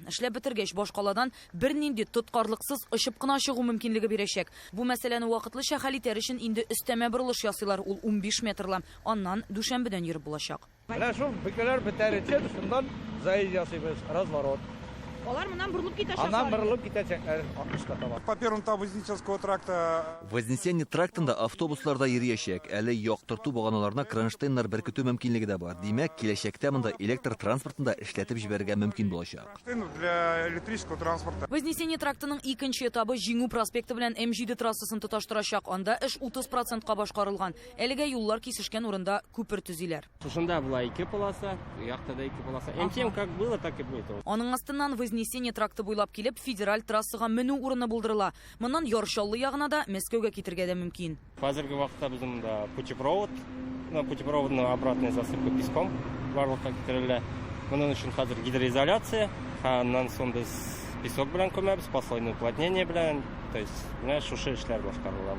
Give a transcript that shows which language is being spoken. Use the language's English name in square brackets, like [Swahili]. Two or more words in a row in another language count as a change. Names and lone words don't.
[Tatar] Эшләп бетергәч башкаладан бернинди тоткарлыксыз очып кына чыгу мөмкинлеге бирәчәк. Бу мәсьәләне вакытлыча хәл итәр өчен инде өстәмә борылыш ясыйлар. Ул 15 метрлы. Аннан дүшәмбедән йөреп булачак. Менә шул бөкеләр бетәрәчә, шундан заезд ясыйбыз, разворот. Алар моннан борылып китәчәк. Аннан борылып китәчәкләр 60-ка таба. [Russian] По первому этапу Вознесенского тракта [Tatar] Вознесение трактында автобусларда йөриячәк, әле яктырту баганаларына кронштейннар беркетү мөмкинлеге дә бар. Димәк, киләчәктә монда электр транспортында эшләтеп җибәрергә мөмкин булачак. [Russian] Для электрического транспорта. [Tatar] Вознесение трактының икенче этабы Җиңү проспекты белән М7 трассасын тоташтырачак. Анда эш 30%ка башкарылган. Әлегә юллар кисешкән урында күпер төзиләр. Шушында була 2 полоса, якта да 2 полоса. [Russian] М7 как было, так и будет. [Tatar] Аның астыннан Вознесение тракты буйлап килеп, федераль трассага менү урыны булдырыла. Моннан Яршаллы ягына да Мәскәүгә китергә дә мөмкин. Хәзерге вакытта безнең да путепровод, путепроводның [Russian] обратная засыпка песком [Tatar] барлыкка китерелә. Моның өчен хәзер гидроизоляция, аннан соң без песок белән күмәбез, [Russian] послойное уплотнение [Tatar] белән [Russian] То есть, [Tatar] шушы эшләр башкарыла.